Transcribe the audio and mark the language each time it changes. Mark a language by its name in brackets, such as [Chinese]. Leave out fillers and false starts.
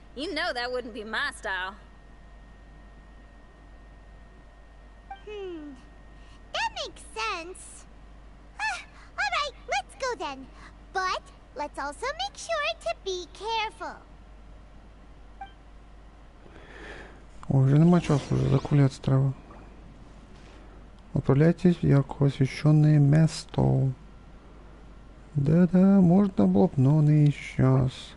[English] You know that wouldn't be my style. That makes sense. Alright, let's go then. But let's also make sure to be careful. [Ukrainian] Ой, вже нема часу, вже закуляться треба. [Russian] Отправляйтесь в ярко освещенное место. Да-да, [Ukrainian] можна було б, [Russian] но не сейчас.